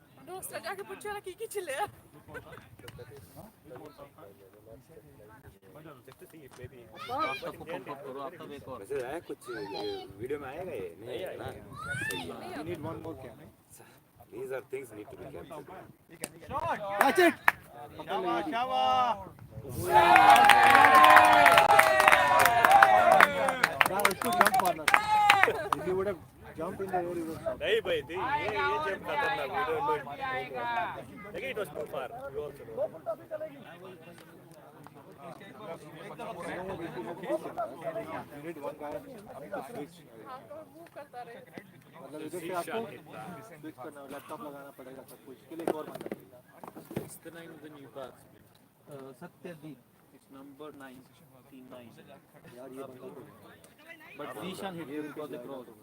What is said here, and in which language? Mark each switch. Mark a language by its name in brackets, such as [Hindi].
[Hindi] दोस्त जाके पूछो ना की चले यार आपका फोकस करो. आपका एक और वैसे है कुछ वीडियो में आएगा ये नहीं आएगा ना. [English] You need one more camera. These are things need to be captured. Catch it. [Hindi] Now उसको jump मारना था. [English] If you would have jumped in the air, you would have. [Hindi] नहीं भाई थी ये जंप खतरनाक. [English] We don't know. लेकिन it was too far. You also know. You need one guy to switch. [Hindi] हाँ तो वो करता रहे मतलब इधर से आपको switch करना है. लैपटॉप लगाना पड़ेगा सब कुछ. के लिए एक और बंदा चाहिए. [English] It's the name of the new car. Satyadeep. It's number 99. [Hindi] यार ये बंदा तो [English] But Zishan hit him because they crossed.